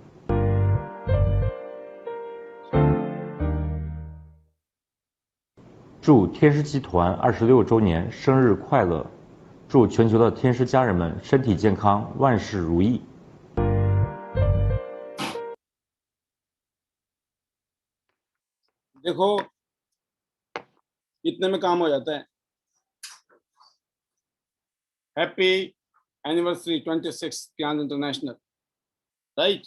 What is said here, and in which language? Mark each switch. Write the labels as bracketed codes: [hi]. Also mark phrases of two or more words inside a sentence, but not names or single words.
[zh] 祝天狮集团26周年生日快乐！祝全球的天狮家人们身体健康，万事如意。 [hi] देखो इतने में काम हो जाता है। [en] Happy anniversary 26 Tiens International, right.